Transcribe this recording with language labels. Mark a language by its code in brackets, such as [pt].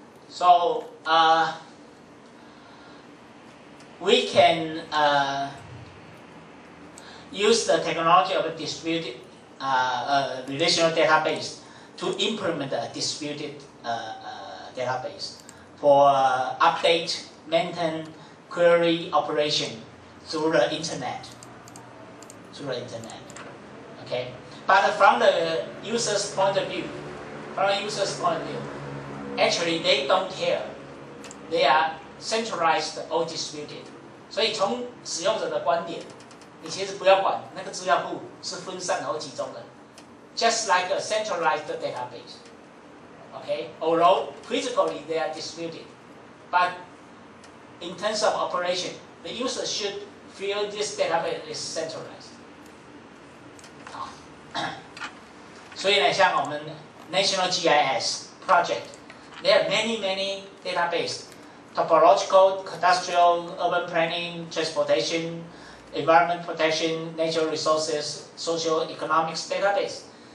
[en] So we can use the technology of a distributed relational database to implement a distributed database for update, maintain, query operation through the internet. Okay, but from the user's point of view, actually they don't care. They are centralized or distributed. [zh] 所以从使用者的观点，你其实不要管那个资料库是分散或集中的 ， [en] just like a centralized database. Okay, although physically they are distributed, but in terms of operation, the user should feel this database is centralized. [zh] 好，所以呢，像我们 [en] National GIS project，there are many database, topological, cadastral, urban planning, transportation, environment protection, natural resources, social economics database.